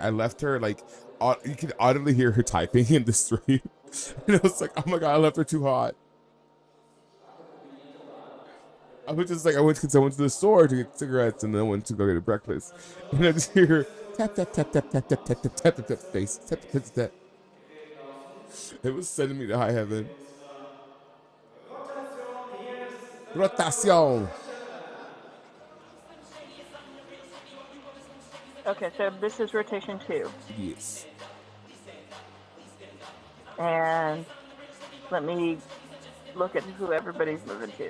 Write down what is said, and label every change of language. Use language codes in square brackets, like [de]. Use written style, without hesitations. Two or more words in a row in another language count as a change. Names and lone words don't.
[en] I left her you can audibly hear her typing in the stream, and I was like, "Oh my god, I left her too hot." I was just like, I went to get someone to the store to get cigarettes, and then I went to go get a breakfast, and I just hear her tap tap tap tap tap tap tap tap tap tap tap face tap tap tap tap. It was sending me to high heaven. Rotación. Okay, so this is rotation 2. Yes. And let me look at who everybody's moving to.